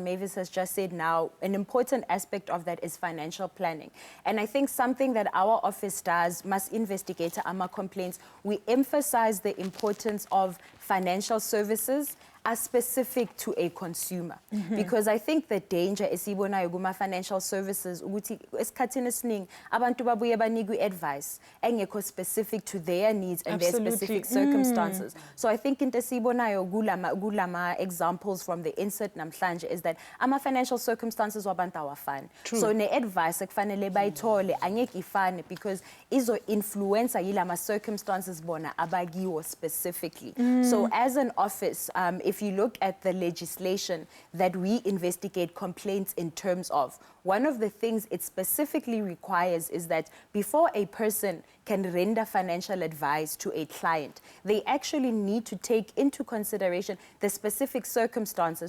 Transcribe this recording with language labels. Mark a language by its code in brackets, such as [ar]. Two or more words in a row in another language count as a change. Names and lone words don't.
[en] Mavis has just said now, an important aspect of that is financial planning. And I think something that our office does, must investigate AMA complaints, we emphasize the importance of financial services as specific to a consumer. Because I think the danger [zu] esibonayo kuma [en] financial services [zu] ukuthi esikhathini esiningi abantu babuye banikwe [en] advice engekho specific to their needs and their specific circumstances. So I think into [zu] esibonayo kulama [en] examples from the insert namhlanje is that ama financial circumstances [zu] wabantu awafani. So ne advice ekufanele bayithole angeke ifane because izo influencer yilama circumstances bona abakiwo specifically. [en] So as an office, if you look at the legislation that we investigate complaints in terms of, one of the things it specifically requires is that before a person can render financial advice to a client, they actually need to take into consideration the specific circumstances.